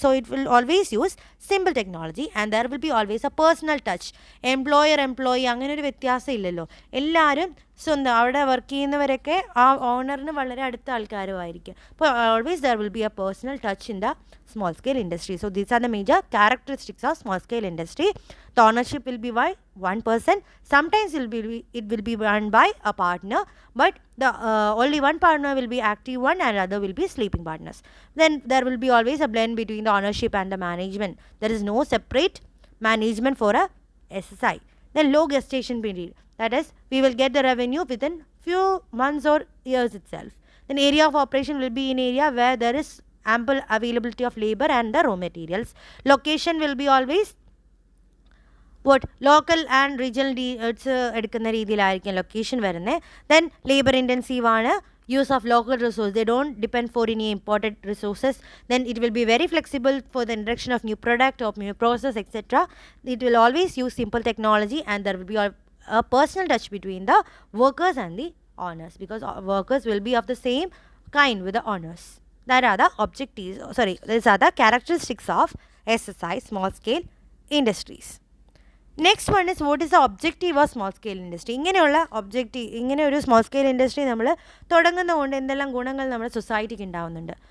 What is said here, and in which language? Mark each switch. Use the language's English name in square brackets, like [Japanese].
[English] So it will always use simple technology and there will be always a personal touch. [Malayalam] Employee അങ്ങനെ ഒരു വ്യത്യാസം ഇല്ലല്ലോ. എല്ലാവരും സ്വന്തം അവിടെ വർക്ക് ചെയ്യുന്നവരൊക്കെ ആ ഓണറിന് വളരെ അടുത്ത ആൾക്കാരുമായിരിക്കും. [English] അപ്പോൾ always there will be a personal touch in the small scale industry. So these are the major characteristics of small scale industry. The ownership will be by one person. Sometimes it will be run by a partner, but the only one partner will be active one and other will be sleeping partners. Then there will be always a blend between the ownership and the management. There is no separate management for a SSI. Then low gestation period, that is we will get the revenue within few months or years itself. Then area of operation will be in area where there is ample availability of labor and the raw materials. Location will be always local and regional [Malayalam] എടുക്കുന്ന രീതിയിലായിരിക്കും location വരുന്നത്. [English] Then labour intensive ആണ്, use of local resource. They don't depend for any imported resources. Then it will be very flexible for the introduction of new product or new process, etc. It will always use simple technology and there will be a personal touch between the workers and the owners, because workers will be of the same kind with the owners. These are the characteristics of SSI, small scale industries. Next one is, what is the objective of small scale industry? [Malayalam] ഇങ്ങനെ ഒരു small scale industry നമ്മൾ തുടങ്ങുന്നതുകൊണ്ട് എന്തെല്ലാം ഗുണങ്ങൾ നമ്മുടെ സൊസൈറ്റിക്ക് ഉണ്ടാവുന്നുണ്ട്.